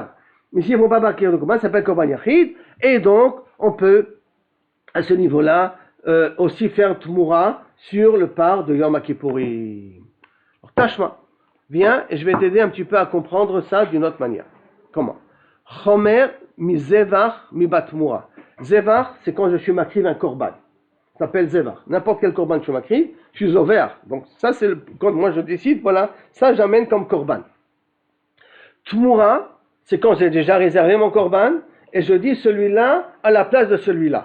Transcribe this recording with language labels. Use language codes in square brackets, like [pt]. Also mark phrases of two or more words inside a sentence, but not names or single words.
[fr] Mais s'ils ne font pas partie du Korban, ça s'appelle [he] קרבן יחיד, [fr] et donc, on peut, à ce niveau-là, aussi faire Tmoura sur le par de Yom Kippourim. Alors, Tashma, viens, et je vais t'aider un petit peu à comprendre ça d'une autre manière. Comment? [he] חומר מי זבח מי בתמורה. [fr] Zevach, c'est quand je suis makriv un korban. Ça s'appelle zevach. N'importe quel korban que je makriv, je suis ouvert. Donc ça, c'est quand moi je décide, voilà, ça j'amène comme korban. Tmoura, c'est quand j'ai déjà réservé mon korban et je dis celui-là à la place de celui-là.